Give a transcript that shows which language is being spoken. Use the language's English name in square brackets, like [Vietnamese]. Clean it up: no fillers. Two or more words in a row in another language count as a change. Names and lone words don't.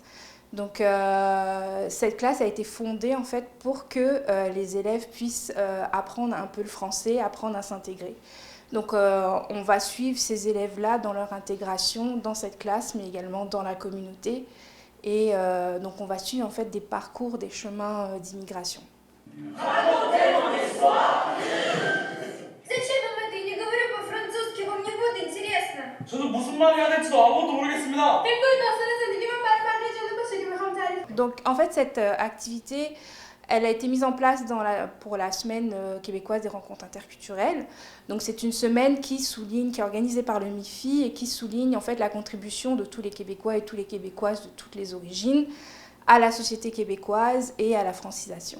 [French] Donc cette classe a été fondée en fait pour que les élèves puissent apprendre un peu le français, apprendre à s'intégrer. Donc on va suivre ces élèves-là dans leur intégration dans cette classe, mais également dans la communauté. Et donc on va suivre en fait des parcours, des chemins d'immigration. Racontez mon histoire! [Russian] Зачем вам это? Я не говорю по-французски, вам не будет интересно. [Korean] 저도 무슨 말이 하는지 아무것도 모르겠습니다. [French] Donc en fait cette activité, elle a été mise en place pour la semaine québécoise des rencontres interculturelles. Donc c'est une semaine qui est organisée par le MIFI et qui souligne en fait la contribution de tous les Québécois et toutes les Québécoises de toutes les origines à la société québécoise et à la francisation.